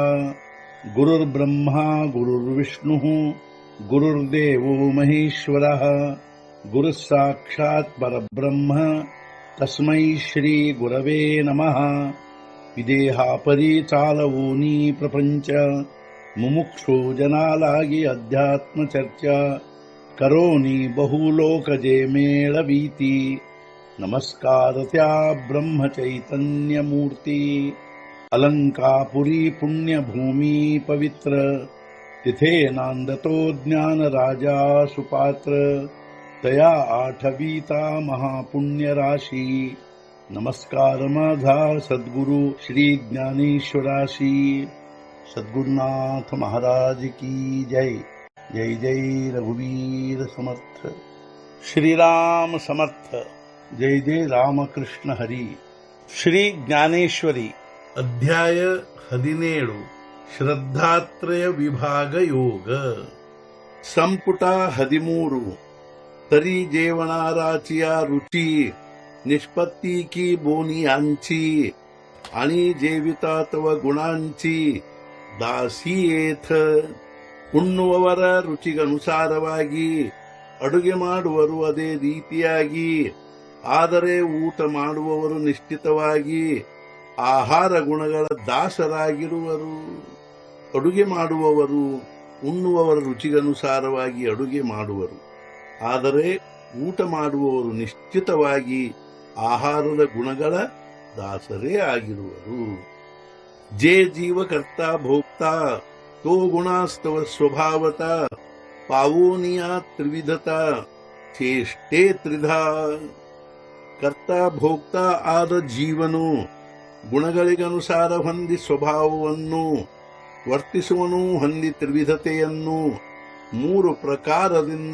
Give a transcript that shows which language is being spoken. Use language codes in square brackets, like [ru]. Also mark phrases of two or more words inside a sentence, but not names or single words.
[sa] गुरुर्ब्रह्मा गुरुर्विष्णुः गुरुर्देवो महेश्वरः गुरुः साक्षात् परब्रह्म तस्मै श्री गुरवे नमः। [mr] विदेहापरि चालवोनी प्रपंच मुमुक्षु जनालागी अध्यात्म चर्चा करोनी बहुलोकजे मेळवीती। नमस्कार त्या ब्रह्म चैतन्य मूर्ती अलंकापुरी पुण्यभूमी पवित्र तिथे नांदतो ज्ञान राजा सुपात्र तया आठवीता महापुण्य राशी। नमस्कार माझा सद्गुरु श्री ज्ञानेश्वराशी। सद्गुरुनाथ महाराज की जय। जय जय रघुवीर समर्थ। श्रीराम समर्थ। जय जय रामकृष्ण हरी। [kn] ಶ್ರೀ ಜ್ಞಾನೇಶ್ವರಿ ಅಧ್ಯಾಯ 17 ಶ್ರದ್ಧಾತ್ರಯ ವಿಭಾಗ ಯೋಗ ಸಂಪುಟ 13 [mr] तरी जेवणाराचिया रुची निष्पत्ती की बोनी आंची आणि जेविता तव गुणांची दासी एथ [kn] ಉಣ್ಣುವವರ ರುಚಿಗನುಸಾರವಾಗಿ ಅಡುಗೆ ಮಾಡುವರು ಅದೇ ರೀತಿಯಾಗಿ, ಆದರೆ ಊಟ ಮಾಡುವವರು ನಿಶ್ಚಿತವಾಗಿ ಆಹಾರ ಗುಣಗಳ ದಾಸರಾಗಿರುವರು. ಅಡುಗೆ ಮಾಡುವವರು ಉಣ್ಣುವವರ ರುಚಿಗನುಸಾರವಾಗಿ ಅಡುಗೆ ಮಾಡುವರು, ಆದರೆ ಊಟ ಮಾಡುವವರು ನಿಶ್ಚಿತವಾಗಿ ಆಹಾರದ ಗುಣಗಳ ದಾಸರೇ ಆಗಿರುವರು. [mr] जे जीव करता भोगता तो गुणास्तव स्वभावता पावोनिया त्रिविधता चेष्टे त्रिधा. [kn] ಕರ್ತಾ ಭೋಕ್ತಾ ಆದ ಜೀವನು ಗುಣಗಳಿಗನುಸಾರ ಹೊಂದಿ ಸ್ವಭಾವವನ್ನು ವರ್ತಿಸುವನು, ಹೊಂದಿ ತ್ರಿವಿಧತೆಯನ್ನು ಮೂರು ಪ್ರಕಾರದಿಂದ.